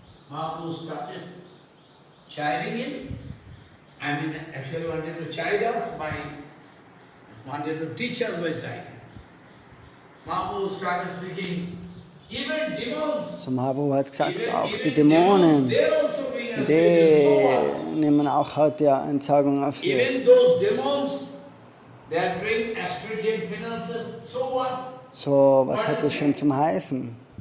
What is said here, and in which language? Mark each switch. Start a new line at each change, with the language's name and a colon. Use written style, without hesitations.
English: Mahaprabhu started chiding him. I mean, actually wanted to chide us wanted to teach us by chiding. Mahaprabhu started speaking, even demons.
German: So Mahaprabhu hat gesagt, auch die Dämonen, die nehmen auch heute ja Entsagung auf sich.
English: Even those demons, they are doing austerity and penances. So what?
German: So, was hat das schon zum heißen?